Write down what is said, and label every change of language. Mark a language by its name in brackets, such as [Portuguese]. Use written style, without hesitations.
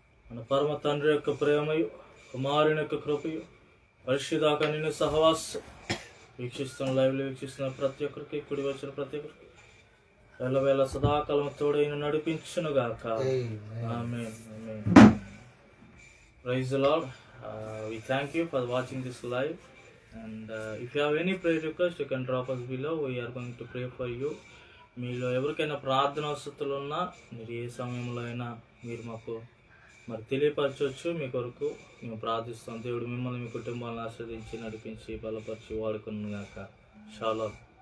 [Telugu] మన పరమ తండ్రి యొక్క ప్రేమయు కుమారుని యొక్క కృపయు పరిశుద్ధాక నిన్ను సహవాసం వీక్షిస్తున్న లైవ్లో వీక్షిస్తున్న ప్రతి ఒక్కరికి కుడి వచ్చిన ప్రతి ఒక్కరికి వేళ సదాకాలం తోడైన నడిపించునుగాక. ఆమేన్. ఆమేన్. [English] Praise the Lord. We thank you for watching this live, and if you have any prayer request you can drop us below. We are going to pray for you. [Telugu] మీలో ఎవరికైనా ప్రార్థన అవసరాలు ఉన్నా మీరు ఏ సమయంలో అయినా మీరు మాకు తెలియపరచవచ్చు. మీ కొరకు మేము ప్రార్థిస్తాం. దేవుడు మిమ్మల్ని మీ కుటుంబాలను ఆస్వాదించి నడిపించి బలపరిచి వాడుకును గాక. షాలోమ్.